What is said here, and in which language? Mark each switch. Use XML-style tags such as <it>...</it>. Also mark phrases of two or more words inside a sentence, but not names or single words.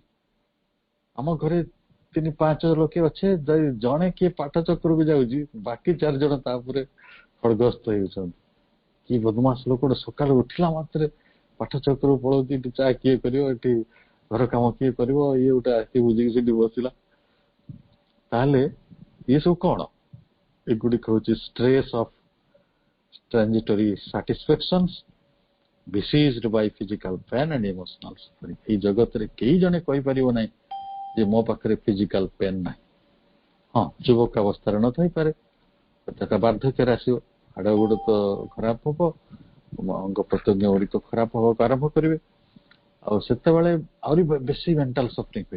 <or>ଆମ ଘରେ 3-5 ଲୋକ ଅଛେ, ଜଣେ କିଏ ପାଠ ଚକ୍ରକୁ ଯାଉଛି, ବାକି 4 ଜଣ ତା ଉପରେ ଖଡଗସ୍ତ ହେଉଛନ୍ତି। କି ବଦମାସ ଲୋକଟେ ସକାଳୁ ଉଠିଲା ମାତ୍ରେ ପାଠ ଚକ୍ର ପଳଉଛି, ଏଠି ଚା କିଏ କରିବ, ଏଠି ଘର କାମ କିଏ କରିବ, ଇଏ ଗୋଟେ ଆଖି ବୁଝିକି ସେଠି ବସିଲା। ତାହେଲେ ଇଏ ସବୁ କଣ? ଏଗୁଡିକ ହଉଛି</or> <en>stress of transitory satisfactions besieged by physical pain and emotional suffering।</en> <or>ଏଇ ଜଗତରେ କେହି ଜଣେ କହିପାରିବ ନାହିଁ ଯେ ମୋ ପାଖରେ</or> <en>physical pain</en> <or>ନାହିଁ। ହଁ, ଯୁବକ ଅବସ୍ଥାରେ ନଥାଇପାରେ, ସେଟା ବାର୍ଦ୍ଧକ୍ୟରେ ଆସିବ, ହାଡ ଗୋଡ ତ ଖରାପ ହବ, ଅଙ୍ଗ ପ୍ରତ୍ୟଙ୍ଗ ଗୁଡିକ ଖରାପ ହବାକୁ ଆରମ୍ଭ କରିବେ, ଆଉ ସେତେବେଳେ ଆହୁରି ବେଶୀ</or> <en>mental suffering</en> <or>ହୁଏ।</or>